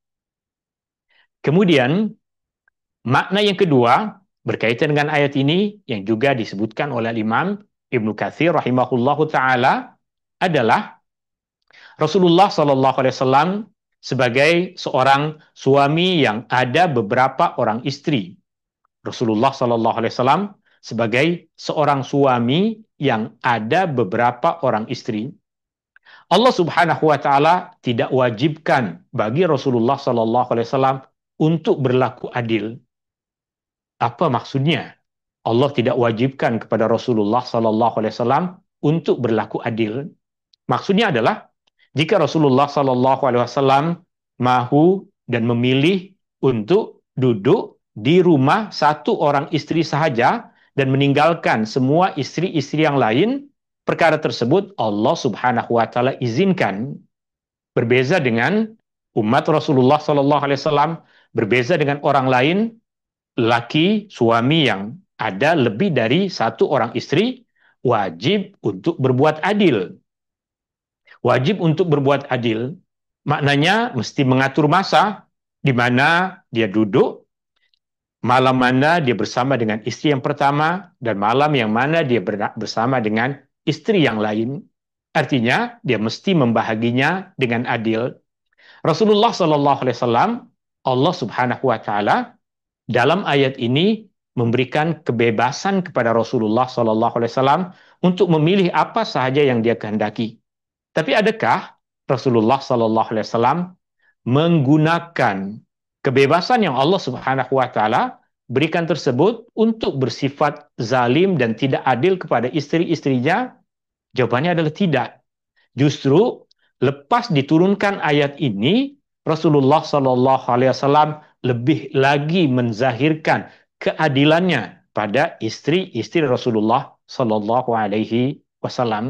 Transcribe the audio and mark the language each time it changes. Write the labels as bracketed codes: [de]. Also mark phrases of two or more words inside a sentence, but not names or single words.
[ms] Kemudian makna yang kedua berkaitan dengan ayat ini yang juga disebutkan oleh Imam Ibnu Katsir [ar] رحمه الله تعالى [ms] adalah Rasulullah [ar] صلى الله عليه وسلم [ms] sebagai seorang suami yang ada beberapa orang istri. Rasulullah [ar] صلى الله عليه وسلم [ms] sebagai seorang suami yang ada beberapa orang istri. Allah [ar] سبحانه وتعالى [ms] tidak wajibkan bagi Rasulullah [ar] صلى الله عليه وسلم [ms] untuk berlaku adil. Apa maksudnya? Allah tidak wajibkan kepada Rasulullah [ar] صلى الله عليه وسلم [ms] untuk berlaku adil. Maksudnya adalah jika Rasulullah [ar] صلى الله عليه وسلم [ms] mahu dan memilih untuk duduk di rumah satu orang istri sahaja dan meninggalkan semua istri-istri yang lain, perkara tersebut Allah [ar] سبحانه وتعالى [ms] izinkan. Berbeza dengan umat Rasulullah [ar] صلى الله عليه وسلم, [ms] berbeza dengan orang lain, laki suami yang ada lebih dari satu orang istri wajib untuk berbuat adil. Wajib untuk berbuat adil, maknanya mesti mengatur masa di mana dia duduk, malam mana dia bersama dengan istri yang pertama, dan malam yang mana dia bersama dengan istri yang lain. Artinya, dia mesti membahaginya dengan adil. Rasulullah [ar] صلى الله عليه وسلم, [ms] Allah [ar] سبحانه وتعالى [ms] dalam ayat ini memberikan kebebasan kepada Rasulullah [ar] صلى الله عليه وسلم [ms] untuk memilih apa sahaja yang dia kehendaki. Tapi adakah Rasulullah [ar] صلى الله عليه وسلم [ms] menggunakan kebebasan yang Allah [ar] سبحانه وتعالى [ms] berikan tersebut untuk bersifat zalim dan tidak adil kepada istri-istrinya? Jawabannya adalah tidak. Justru lepas diturunkan ayat ini, Rasulullah [ar] صلى الله عليه وسلم [ms] lebih lagi menzahirkan keadilannya pada istri-istri Rasulullah [ar] صلى الله عليه وسلم.